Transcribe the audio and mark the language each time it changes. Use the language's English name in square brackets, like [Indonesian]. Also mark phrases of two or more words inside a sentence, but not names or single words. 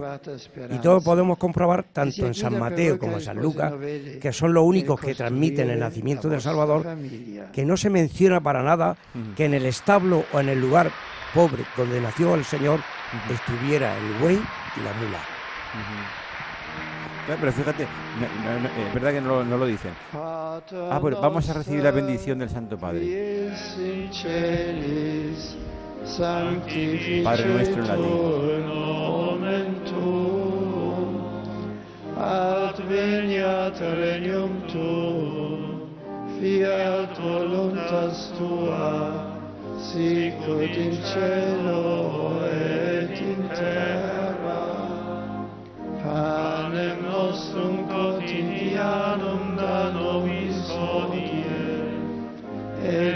[Spanish] Y todos podemos comprobar, tanto en San Mateo como en San Lucas, que son los únicos que transmiten el nacimiento del Salvador, que no se menciona para nada que en el establo o en el lugar pobre donde nació el Señor estuviera el buey y la mula. Pero fíjate, es verdad que no lo dicen. Bueno, vamos a recibir la bendición del Santo Padre. Padre nuestro en latín. [Latin] Adveniat regnum tuum, fiat voluntas tua, sicut in cielo et in terra. Panem nostrum quotidianum da nobis hodie, et